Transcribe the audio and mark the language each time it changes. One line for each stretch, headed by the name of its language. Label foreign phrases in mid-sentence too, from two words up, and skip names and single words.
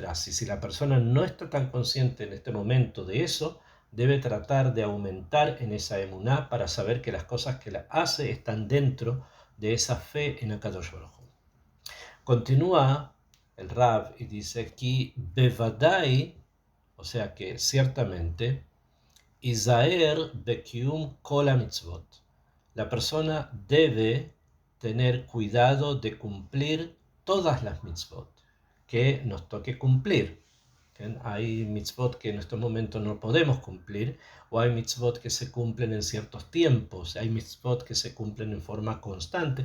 Spanish: Y si la persona no está tan consciente en este momento de eso, debe tratar de aumentar en esa emuná para saber que las cosas que la hace están dentro de esa fe en
Hebrew: הקדוש ברוך הוא.
Spanish: Continúa el Rab y dice que bevadai, o sea que ciertamente,
Hebrew: יזהר בקיום כל מצוות.
Spanish: La persona debe tener cuidado de cumplir todas las mitzvot que nos toque cumplir. Hay mitzvot que en estos momentos no podemos cumplir, o hay mitzvot que se cumplen en ciertos tiempos, hay mitzvot que se cumplen en forma constante.